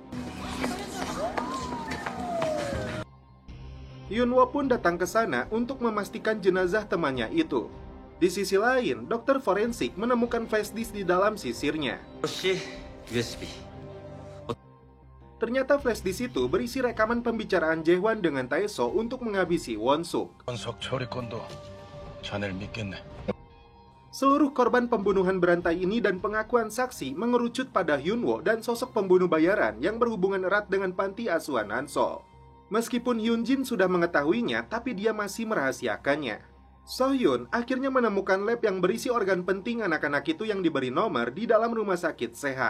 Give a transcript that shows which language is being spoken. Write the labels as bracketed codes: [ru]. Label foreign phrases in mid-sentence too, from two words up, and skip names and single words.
[id] Yunwo pun datang ke sana untuk memastikan jenazah temannya itu. Di sisi lain, dokter forensik menemukan flash disk di dalam sisirnya. USB. Ternyata flash disk itu berisi rekaman pembicaraan Jae-hwan dengan Taeso untuk menghabisi Won-suk. [ko] 원석 처리건도 자네를 믿겠네. [id] Seluruh korban pembunuhan berantai ini dan pengakuan saksi mengerucut pada Hyunwoo dan sosok pembunuh bayaran yang berhubungan erat dengan panti asuhan Hansol. Meskipun Hyunjin sudah mengetahuinya, tapi dia masih merahasiakannya. Sohyun akhirnya menemukan lab yang berisi organ penting anak-anak itu yang diberi nomor di dalam rumah sakit Sehan.